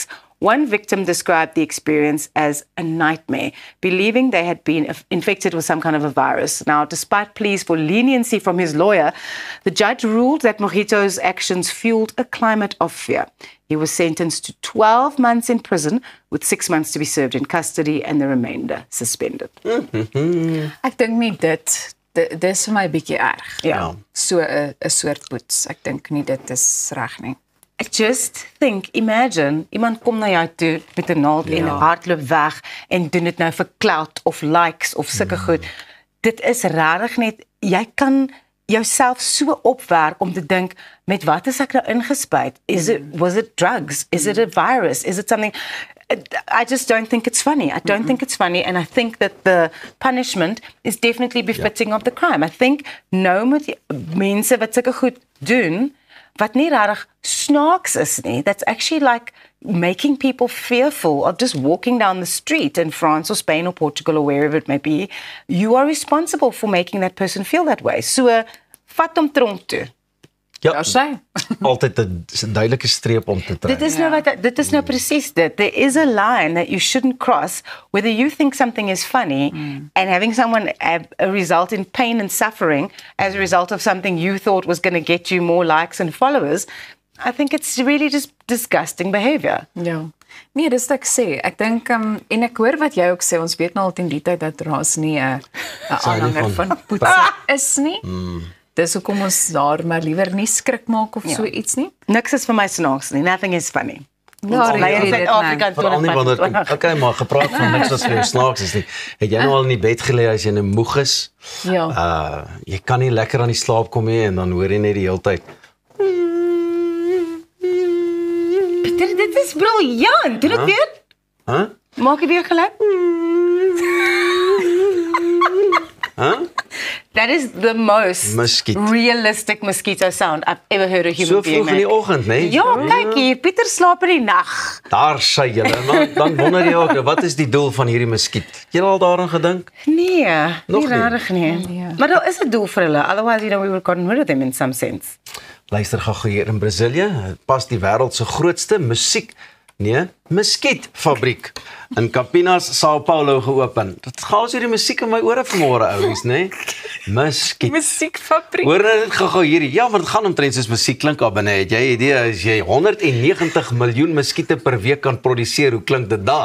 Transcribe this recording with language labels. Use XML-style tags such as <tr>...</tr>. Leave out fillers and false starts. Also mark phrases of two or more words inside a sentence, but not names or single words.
<en>One victim described the experience as a nightmare, believing they had been infected with some kind of a virus. Now, despite pleas for leniency from his lawyer, the judge ruled that Mojito's actions fueled a climate of fear. He was sentenced to 12 months in prison, with 6 months to be served in custody and the remainder suspended.</en> <af>Ek dink nie dis vir my bietjie erg. Ja. So 'n soort poets. Ek dink nie dit is reg nie.</af> <en>I just think, imagine,</en> <af>iemand kom na jou toe met 'n naald en hardloop weg en doen dit nou vir clout of likes of sulke goed. Dit is regtig net, jy kan jouself so opwerk om te dink, met wat is ek nou ingespuit?</af> <en>Was it drugs? Is it a virus? Is it something? I just don't think it's funny. I don't think it's funny, and I think that the punishment is definitely befitting of the crime. I think</en> <af>nou moet mense wat sulke goed doen, wat nie regtig snaaks is nie,</af> <en>that's actually like making people fearful of just walking down the street in France or Spain or Portugal or wherever it may be. You are responsible for making that person feel that way. So,</en> <af>vat hom tronk toe. Ja, Sy. altyd 'n duidelike streep om te trek. Dit is nou presies dit.</af> <en>There is a line that you shouldn't cross, whether you think something is funny and having someone have a result in pain and suffering as a result of something you thought was going to get you more likes and followers. I think it's really just disgusting behavior.</en> <af>Ja. Nee, dis wat ek sê. Ek dink en ek hoor wat jy ook sê, ons weet nou al teen die tyd dat Ras nie 'n aanhanger van poets is nie. Dis hoekom ons daar maar liewer nie skrik maak of so iets nie. Niks is vir my snaaks nie.</af> <en>Nothing is funny.</en> <af>Ja, Veral nie wanneer kom. Okay, maar gepraat van niks wat vir jou snaaks is nie. Het jy nou al in die bed gelê as jy nou moeg is? Ja. Jy kan nie lekker aan die slaap kom nie en dan hoor jy net die hele tyd. Dit is briljant. Doe dit weer. Huh? Maak jy weer geluid?</af> <en>That is the most</en> <af>Muskiet.</af> <en>realistic mosquito sound I've ever heard a human So being</en> <af>vroeg in die</af> <en>make.</en> <af>oggend, né? Ja, kyk hier, Pieter slaap in die nag. Daar sê julle, dan wonder jy ook, wat is die doel van hierdie muskiet? Jy al daaraan gedink? Nee, Nog nie nie. rarig nie. Nee. Maar daar is 'n doel vir hulle.</af> <en>Otherwise, we would have gotten rid of them in some sense.</en> <af>Luister gou hier in Brasilië, pas die wêreld se grootste muskietfabriek in Campinas, São Paulo geopen. Dit gaan oor die musiek in my ore vanmôre ouens, né? Muskiet. Musiekfabriek. Hoor net gou hierdie. Ja, maar dit gaan omtrent soos musiek klink daar binne. Het jy 'n idee as jy 190 miljoen muskiete per week kan produseer, hoe klink dit daar?</af>